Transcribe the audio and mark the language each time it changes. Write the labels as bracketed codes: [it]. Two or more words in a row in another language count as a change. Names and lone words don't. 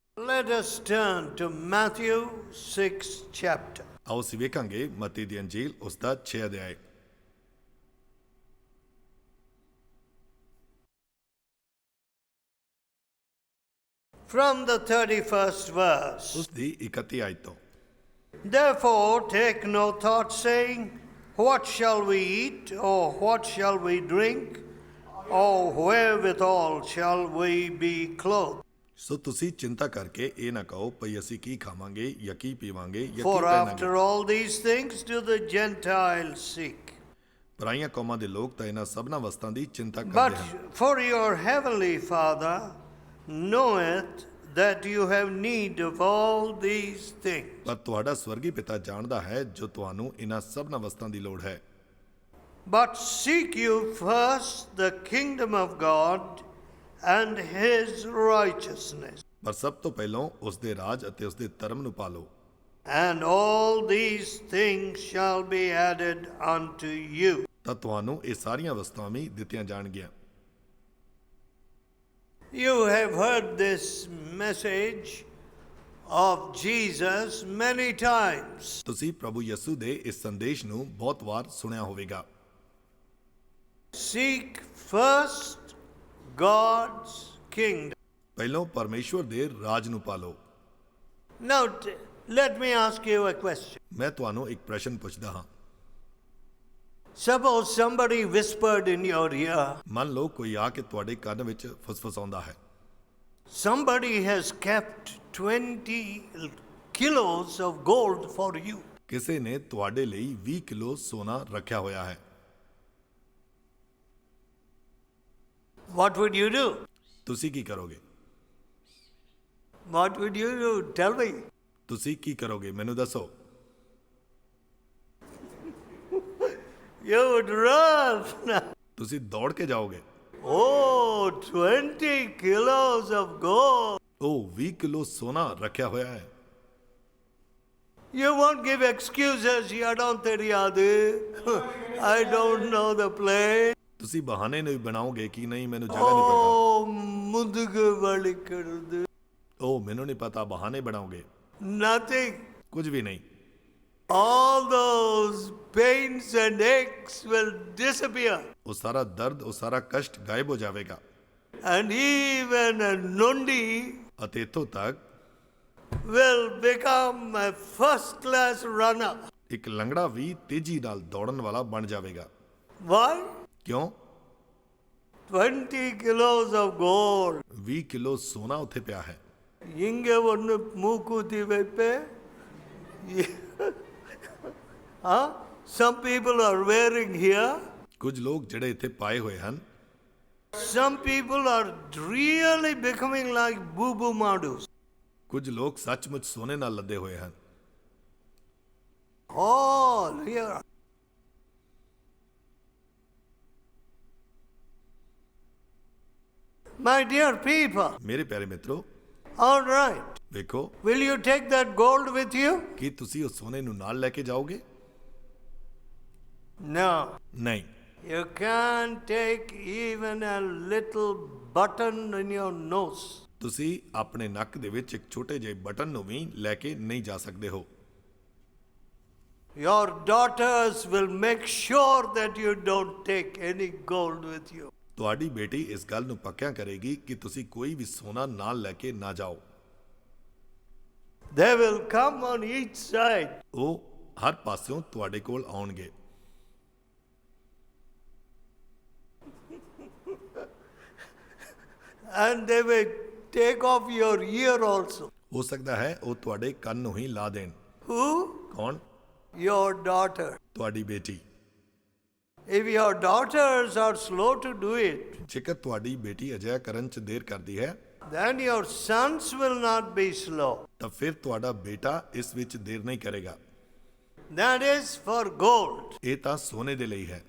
[en] Let us turn to Matthew 6 chapter. [pa] ਆਓ ਅਸੀਂ ਵੇਖਾਂਗੇ ਮਤੀ ਦੀ ਅੰਜੀਲ ਉਸ ਦਾ 6 ਅਧਿਆਇ। [en] From the 31st verse. [pa] ਉਸ ਦੀ 31 ਆਇਤ ਤੋਂ। [en] Therefore take no thought, saying, what shall we eat, or what shall we drink, or wherewithal shall we be clothed? [pa] ਸੋ ਤੁਸੀਂ ਚਿੰਤਾ ਕਰਕੇ ਇਹ ਨਾ ਕਹੋ ਭਈ ਅਸੀਂ ਕੀ ਖਾਵਾਂਗੇ ਜਾਂ ਕੀ ਪੀਵਾਂਗੇ ਜਾਂ ਕੀ [en] For [pa] ਪਹਿਨਾਂਗੇ। [en] after all these things do the Gentiles seek. [pa] ਪਰਾਈਆਂ ਕੌਮਾਂ ਦੇ ਲੋਕ ਤਾਂ ਇਹਨਾਂ ਸਭਨਾਂ ਵਸਤਾਂ ਦੀ ਚਿੰਤਾ [en] But [pa] ਕਰਦੇ ਹਨ। [en] for your heavenly Father knoweth that you have need of all these things. [pa] ਪਰ ਤੁਹਾਡਾ ਸਵਰਗੀ ਪਿਤਾ ਜਾਣਦਾ ਹੈ ਜੋ ਤੁਹਾਨੂੰ ਇਹਨਾਂ ਸਭਨਾਂ ਵਸਤਾਂ ਦੀ ਲੋੜ ਹੈ। [en] But seek you first the kingdom of God and his righteousness, [pa] ਪਰ ਸਭ ਤੋਂ ਪਹਿਲਾਂ ਉਸ ਦੇ ਰਾਜ ਅਤੇ ਉਸ ਦੇ ਧਰਮ ਨੂੰ ਪਾਲੋ, [en] and all these things shall be added unto you. [pa] ਤਾਂ ਤੁਹਾਨੂੰ ਇਹ ਸਾਰੀਆਂ ਵਸਤਾਂ ਵੀ ਦਿੱਤੀਆਂ ਜਾਣਗੀਆਂ। [en] You have heard this message of Jesus many times. [pa] ਤੁਸੀਂ ਪ੍ਰਭੂ ਯਿਸੂ ਦੇ ਇਸ ਸੰਦੇਸ਼ ਨੂੰ ਬਹੁਤ ਵਾਰ ਸੁਣਿਆ ਹੋਵੇਗਾ। [en] Seek first God's kingdom. [pa] ਪਹਿਲਾਂ ਪਰਮੇਸ਼ਵਰ ਦੇ ਰਾਜ ਨੂੰ ਪਾਲੋ। [en] Now, let me ask you a question. [pa] ਮੈਂ ਤੁਹਾਨੂੰ ਇੱਕ ਪ੍ਰਸ਼ਨ ਪੁੱਛਦਾ ਹਾਂ। [en] Suppose somebody whispered in your ear, [pa] ਮੰਨ ਲਓ ਕੋਈ ਆ ਕੇ ਤੁਹਾਡੇ ਕੰਨ ਵਿੱਚ ਫੁਸਫੁਸਾਉਂਦਾ ਹੈ। [en] somebody has kept 20 kilos of gold for you. [pa] ਕਿਸੇ ਨੇ ਤੁਹਾਡੇ ਲਈ 20 ਕਿਲੋ ਸੋਨਾ ਰੱਖਿਆ ਹੋਇਆ ਹੈ। [en] What would you do? [pa] ਤੁਸੀਂ ਕੀ ਕਰੋਗੇ? [en] What would you do? Tell me. [pa] ਤੁਸੀਂ ਕੀ ਕਰੋਗੇ ਮੈਨੂੰ ਦੱਸੋ। [en] You would run. [pa] ਤੁਸੀਂ ਦੌੜ ਕੇ ਜਾਓਗੇ। [en] Oh, 20 kilos of gold. [pa] ਉਹ 20 ਕਿਲੋ ਸੋਨਾ ਰੱਖਿਆ ਹੋਇਆ ਹੈ। [en] You won't give excuses. I don't know the place. [pa] ਤੁਸੀਂ ਬਹਾਨੇ ਨਹੀਂ ਬਣਾਓਗੇ ਕਿ ਨਹੀਂ ਮੈਨੂੰ ਜਗ੍ਹਾ ਨਹੀਂ ਪਤਾ। Oh, ਮੁੰਦਗੇ ਵਾਲੀ ਕਰਦੇ। ਉਹ ਮੈਨੂੰ ਨਹੀਂ ਪਤਾ ਬਹਾਨੇ ਬਣਾਓਗੇ। [en] Nothing. [pa] ਕੁਝ ਵੀ ਨਹੀਂ। [en] All those pains and aches will disappear. [pa] ਉਹ ਸਾਰਾ ਦਰਦ ਉਹ ਸਾਰਾ ਕਸ਼ਟ ਗਾਇਬ ਹੋ ਜਾਵੇਗਾ। [en] And even a nondi [pa] ਅਤੇ ਇੱਥੋਂ ਤੱਕ [en] will become a first class runner. [pa] ਇੱਕ ਲੰਗੜਾ ਵੀ ਤੇਜ਼ੀ ਨਾਲ ਦੌੜਨ ਵਾਲਾ ਬਣ ਜਾਵੇਗਾ। [en] Why? [pa] ਕਿਉਂ? [en] 20 kilos of gold. [pa] 20 ਕਿਲੋ ਸੋਨਾ ਉੱਥੇ ਪਿਆ ਹੈ। [ta] இங்கே one மூக்குத்தி வெப்பே. Huh? [en] Some people are wearing here. [pa] ਕੁਝ ਲੋਕ ਜਿਹੜੇ ਇੱਥੇ ਪਾਏ ਹੋਏ ਹਨ। [en] Some people are really becoming like boo-boo madus. [pa] ਕੁਝ ਲੋਕ ਸੱਚਮੁੱਚ ਸੋਨੇ ਨਾਲ ਲੱਦੇ ਹੋਏ ਹਨ। [en] All here. My dear people, [pa] ਮੇਰੇ ਪਿਆਰੇ ਮਿੱਤਰੋ, [en] all right. [pa] ਵੇਖੋ [en] Will you take that gold with you? [pa] ਕੀ ਤੁਸੀਂ ਉਸ ਸੋਨੇ ਨੂੰ ਨਾਲ ਲੈ ਕੇ ਜਾਓਗੇ? [en] No. [pa] ਨਹੀਂ। [en] You can't take even a little button in your nose. [pa] ਤੁਸੀਂ ਆਪਣੇ ਨੱਕ ਦੇ ਵਿੱਚ ਇੱਕ ਛੋਟੇ ਜਿਹੇ ਬਟਨ ਨੂੰ ਵੀ ਲੈ ਕੇ ਨਹੀਂ ਜਾ ਸਕਦੇ ਹੋ। [en] Your daughters will make sure that you don't take any gold with you. [pa] ਤੁਹਾਡੀ ਬੇਟੀ ਇਸ ਗੱਲ ਨੂੰ ਪੱਕਿਆ ਕਰੇਗੀ ਕਿ ਤੁਸੀਂ ਕੋਈ ਵੀ ਸੋਨਾ ਨਾਲ ਲੈ ਕੇ ਨਾ ਜਾਓ। [en] They will come on each side. [pa] ਉਹ ਹਰ ਪਾਸਿਓਂ ਤੁਹਾਡੇ ਕੋਲ ਆਉਣਗੇ। [en] And they will take off your ear also. [pa] ਹੋ ਸਕਦਾ ਹੈ ਉਹ ਤੁਹਾਡੇ ਕੰਨ ਨੂੰ ਹੀ ਲਾ ਦੇਣ। [en] Who? [pa] ਕੌਣ? [en] Your daughter. [pa] ਤੁਹਾਡੀ ਬੇਟੀ। [en] If your daughters are slow to do it, [pa] ਜੇਕਰ ਤੁਹਾਡੀ ਬੇਟੀ ਅਜਿਹਾ ਕਰਨ 'ਚ ਦੇਰ ਕਰਦੀ ਹੈ, [en] then your sons will not be slow. [pa] ਤਾਂ ਫਿਰ ਤੁਹਾਡਾ ਬੇਟਾ ਇਸ ਵਿੱਚ ਦੇਰ ਨਹੀਂ ਕਰੇਗਾ। [en] That is for gold. [pa] ਇਹ ਤਾਂ ਸੋਨੇ ਦੇ ਲਈ ਹੈ।